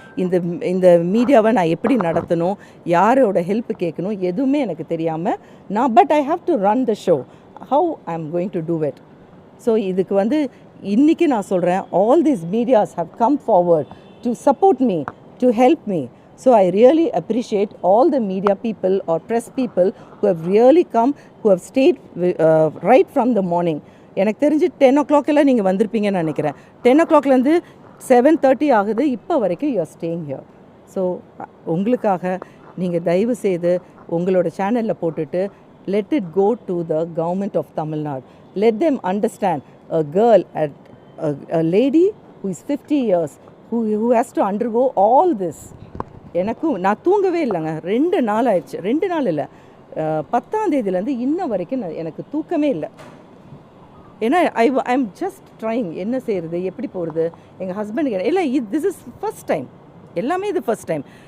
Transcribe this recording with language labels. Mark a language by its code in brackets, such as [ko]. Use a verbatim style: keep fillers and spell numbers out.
[ta] இந்த இந்த மீடியாவை நான் எப்படி நடத்தணும், யாரோட ஹெல்ப் கேட்கணும், எதுவுமே எனக்கு தெரியாமல் நான் [en] But I have to run the show. How I am going to do it? So [ta] இதுக்கு வந்து இன்றைக்கி நான் சொல்கிறேன், [en] All these medias have come forward to support me, to help me. So I really appreciate all the media people or press people who have really come, who have stayed uh, right from the morning. [ta] எனக்கு தெரிஞ்சு ten ஓ கிளாக்கெல்லாம் நீங்கள் வந்திருப்பீங்கன்னு நினைக்கிறேன். Ten ஓ கிளாக்லேருந்து seven thirty ஆகுது, இப்போ வரைக்கும் [en] You are staying here. So [ta] உங்களுக்காக நீங்கள் தயவு செய்து உங்களோட சேனலில் போட்டுட்டு [en] let it go to the government of Tamil Nadu. Let them understand a girl, a, a, a lady who is fifty years, who, who has to undergo all this. [ta] எனக்கும் நான் தூங்கவே இல்லைங்க, ரெண்டு நாள் ஆயிடுச்சு. ரெண்டு நாள் இல்லை, பத்தாம் தேதியிலேருந்து இன்ன வரைக்கும் நான் எனக்கு தூக்கமே இல்லை. ஏன்னா [en] I I am just trying, [ta] என்ன செய்கிறது, எப்படி போகிறது. எங்கள் ஹஸ்பண்டுக்கு இல்லை, இது [en] this is first time, [ta] எல்லாமே இது [en] First time.